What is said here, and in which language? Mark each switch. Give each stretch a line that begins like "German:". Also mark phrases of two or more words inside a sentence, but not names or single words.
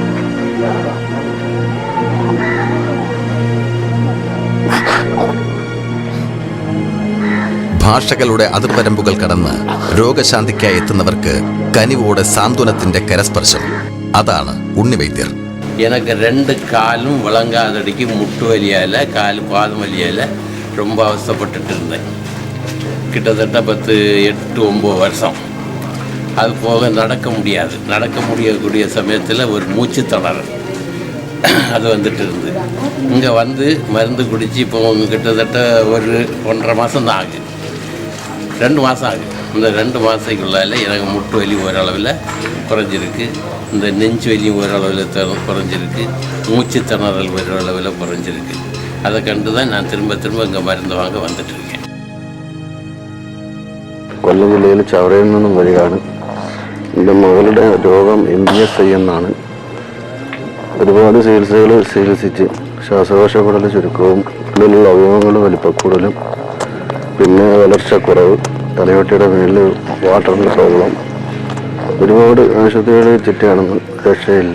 Malayalam: ഭാഷകളുടെ അതിർവരമ്പുകൾ കടന്ന് രോഗശാന്തിക്കായി എത്തുന്നവർക്ക് കനിവോടെ സാന്ത്വനത്തിന്റെ കരസ്പർശം. അതാണ് ഉണ്ണിവൈദ്യർ.
Tamil: எனக்கு 2 காலும் விளங்காதடிக்கு முட்டு வலியால் கால் பாதம் வலியால் ரொம்ப அவஸ்தைப்பட்டுட்டு இருந்தேன். கிட்டத்தட்ட 8-9 வருஷம். அது போக நடக்க முடியக்கூடிய சமயத்தில் ஒரு மூச்சு திணறல் அது வந்துட்டு இருந்து இங்கே வந்து மருந்து குடித்து இப்போ கிட்டத்தட்ட ஒரு 1.5 மாதம் தான் ஆகுது. 2 மாதம் ஆகுது. இந்த 2 மாதத்துக்குள்ளால எனக்கு முட்டு வலி ஓரளவில் குறைஞ்சிருக்கு, இந்த நெஞ்சு வலியும் ஓரளவில் குறைஞ்சிருக்கு, மூச்சு திணறல் ஓரளவில் குறைஞ்சிருக்கு. அதை கண்டு தான் நான் திரும்ப இங்கே மருந்து வாங்க வந்துட்டுருக்கேன்.
Malayalam: കൊല്ലം ജില്ലയിൽ ചവറയിൽ നിന്നും വരികയാണ്. എൻ്റെ മകളുടെ രോഗം MPSI എന്നാണ്. ഒരുപാട് ചികിത്സിച്ച് ശ്വാസകോശക്കുടൽ ചുരുക്കവും ഉള്ളിലുള്ള അവയവങ്ങൾ വലിപ്പക്കൂടലും പിന്നെ വളർച്ചക്കുറവ്, തലയോട്ടിയുടെ മേലിൽ
English: water problem,
Malayalam: ഒരുപാട് ആശുപത്രികളിൽ ചുറ്റിയാണെന്ന് രക്ഷയില്ല.